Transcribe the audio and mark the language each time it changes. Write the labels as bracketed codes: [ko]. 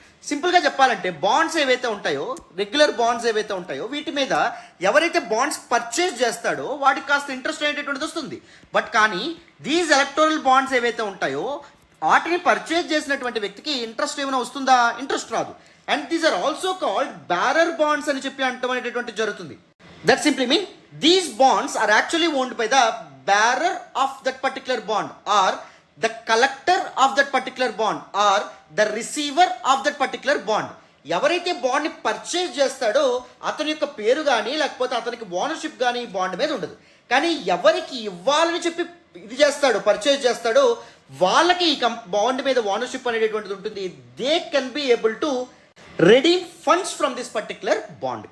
[te] సింపుల్గా చెప్పాలంటే బాండ్స్ ఏవైతే ఉంటాయో, రెగ్యులర్ బాండ్స్ ఏవైతే ఉంటాయో వీటి మీద ఎవరైతే బాండ్స్ పర్చేజ్ చేస్తాడో వాటికి కాస్త ఇంట్రెస్ట్ అనేటటువంటిది వస్తుంది. బట్ కానీ దీస్ ఎలక్టోరల్ బాండ్స్ ఏవైతే ఉంటాయో వాటిని పర్చేజ్ చేసినటువంటి వ్యక్తికి ఇంట్రెస్ట్ ఏమైనా వస్తుందా? ఇంట్రెస్ట్ రాదు. [en] and these are also called bearer bonds [te] అని అంటం అనేటటువంటి జరుగుతుంది. [en] That simply mean these bonds are actually owned by the bearer of that particular bond or the collector of that particular bond or the receiver of that particular bond. [te] ఎవరైతే బాండ్ని purchase చేస్తాడో అతని యొక్క పేరు కానీ లేకపోతే అతనికి ఓనర్షిప్ కానీ బాండ్ మీద ఉండదు. కానీ ఎవరికి ఇవ్వాలని ఇది చేస్తాడో, పర్చేజ్ చేస్తాడో వాళ్ళకి ఈ బాండ్ మీద ఓనర్షిప్ అనేటటువంటిది ఉంటుంది. [en] They can be able to redeem funds from this particular bond.